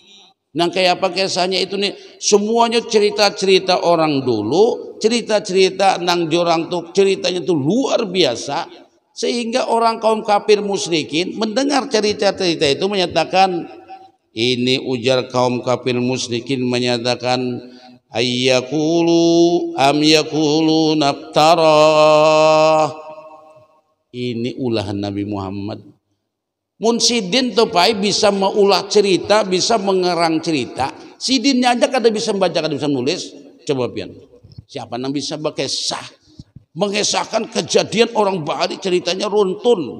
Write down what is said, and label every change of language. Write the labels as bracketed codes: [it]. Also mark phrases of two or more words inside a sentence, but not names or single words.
[id] Kayak apa kisahnya itu nih, semuanya cerita-cerita orang dulu, cerita-cerita nang jorang tuh ceritanya tuh luar biasa, sehingga orang kaum kafir musyrikin mendengar cerita-cerita itu menyatakan, ini ujar kaum kafir musyrikin menyatakan [ar] ayyakulu am yakulu naftarah, [id] ini ulahan Nabi Muhammad. [bjn] Mun sidin tuh pai bisa mengulah cerita, bisa mengerang cerita. Sidinnya aja kada bisa membaca, kada bisa menulis. Coba pian. [id] Siapa yang bisa berkisah? Mengisahkan kejadian orang Bali, ceritanya runtun.